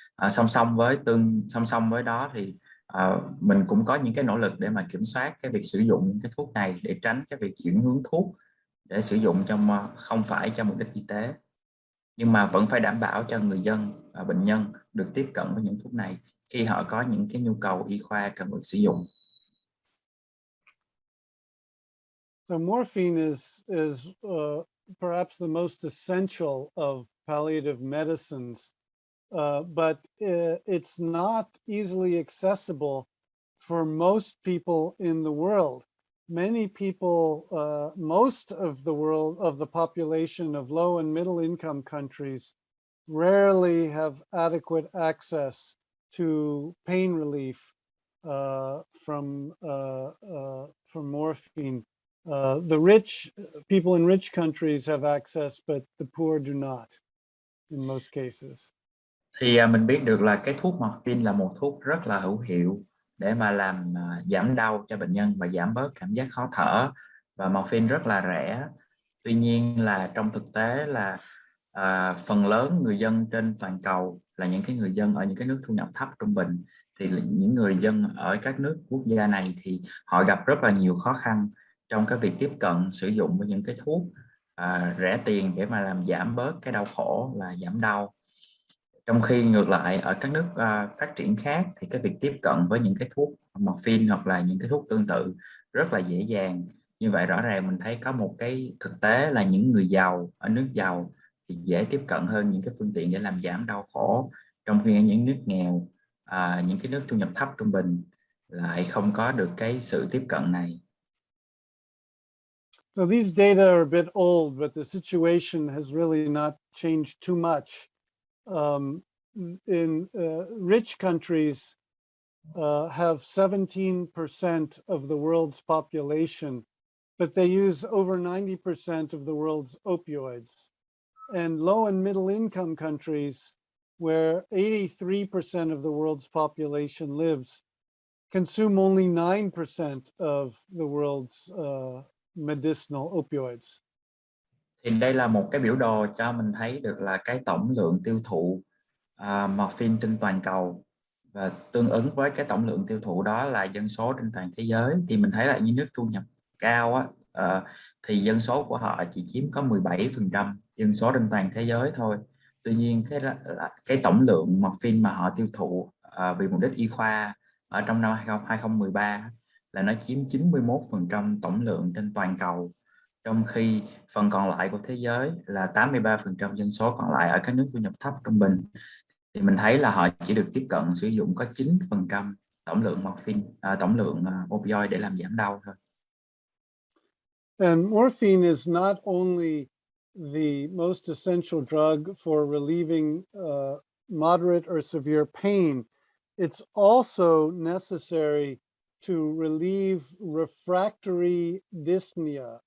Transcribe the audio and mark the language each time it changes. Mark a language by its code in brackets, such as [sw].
[vi] Song song với đó thì mình cũng có những cái nỗ lực để mà kiểm soát cái việc sử dụng những cái thuốc này, để tránh cái việc chuyển hướng thuốc để sử dụng không phải cho mục đích y tế, nhưng mà vẫn phải đảm bảo cho người dân và bệnh nhân được tiếp cận với những thuốc này khi họ có những cái nhu cầu y khoa cần được sử dụng. [en] So morphine is perhaps the most essential of palliative medicines, but it's not easily accessible for most people in the world. many people, most of the world, of the population of low and middle income countries rarely have adequate access to pain relief from morphine. The rich people in rich countries have access, but the poor do not in most cases. [vi] Thì mình biết được là cái thuốc morphine là một thuốc rất là hữu hiệu để mà làm giảm đau cho bệnh nhân và giảm bớt cảm giác khó thở, và morphine rất là rẻ. Tuy nhiên là trong thực tế là phần lớn người dân trên toàn cầu là những cái người dân ở những cái nước thu nhập thấp trung bình, thì những người dân ở các nước quốc gia này thì họ gặp rất là nhiều khó khăn trong cái việc tiếp cận sử dụng với những cái thuốc rẻ tiền để mà làm giảm bớt cái đau khổ, là giảm đau. Trong khi ngược lại ở các nước phát triển khác thì cái việc tiếp cận với những cái thuốc morphine hoặc là những cái thuốc tương tự rất là dễ dàng. Như vậy rõ ràng mình thấy có một cái thực tế là những người giàu ở nước giàu thì dễ tiếp cận hơn những cái phương tiện để làm giảm đau khổ, trong khi ở những nước nghèo, những cái nước thu nhập thấp trung bình lại không có được cái sự tiếp cận này. [en] So these data are a bit old, but the situation has really not changed too much. In rich countries have 17% of the world's population, but they use over 90% of the world's opioids. And low and middle income countries, where 83% of the world's population lives, consume only 9% of the world's medicinal opioids. [vi] Thì đây là một cái biểu đồ cho mình thấy được là cái tổng lượng tiêu thụ morphine trên toàn cầu, và tương ứng với cái tổng lượng tiêu thụ đó là dân số trên toàn thế giới. Thì mình thấy là những nước thu nhập cao á, thì dân số của họ chỉ chiếm có 17% dân số trên toàn thế giới thôi. Tuy nhiên cái tổng lượng morphine mà họ tiêu thụ vì mục đích y khoa ở trong năm 2013 là nó chiếm 91% tổng lượng trên toàn cầu, trong khi phần còn lại của thế giới là 83% dân số còn lại ở các nước thu nhập thấp trung bình, thì mình thấy là họ chỉ được tiếp cận sử dụng có 9% tổng lượng morphine, tổng lượng opioid để làm giảm đau thôi. [en] And morphine is not only the most essential drug for relieving moderate or severe pain, it's also necessary to relieve refractory dyspnea.